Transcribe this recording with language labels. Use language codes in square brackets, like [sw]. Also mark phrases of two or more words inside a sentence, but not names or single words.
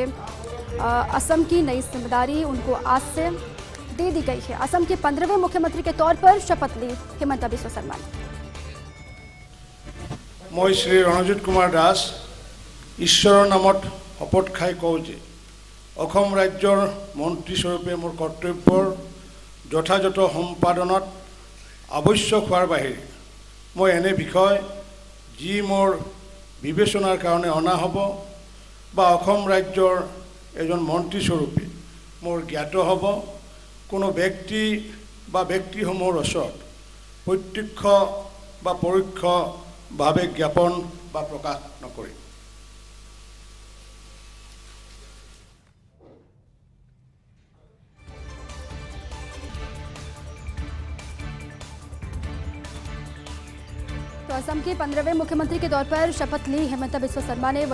[hi] असम की नई जिम्मेदारी उनको आज से दे दी गई है। असम के 15वें मुख्यमंत्री के तौर पर शपथ ली हिमंता बिस्वा शर्मा ने। [as] মই শ্ৰী ৰণজিত কুমাৰ দাস ঈশ্বৰ নামত শপত খাই কওঁ যে অসম ৰাজ্যৰ মন্ত্ৰীস্বৰূপে মোৰ কৰ্তব্যৰ যথাযথ সম্পাদনত আৱশ্যক হোৱাৰ বাহিৰে মই এনে বিষয় যি মোৰ বিবেচনাৰ কাৰণে অনা হ'ব বা অসম ৰাজ্যৰ এজন মন্ত্ৰীস্বৰূপে মোৰ জ্ঞাত হ'ব, কোনো ব্যক্তি বা ব্যক্তিসমূহৰ ওচৰত প্ৰত্যক্ষ বা পৰোক্ষভাৱে জ্ঞাপন বা প্ৰকাশ নকৰে। [hi] तो असम के 15वें मुख्यमंत्री के तौर पर शपथ ली हिमंता बिस्वा शर्मा ने।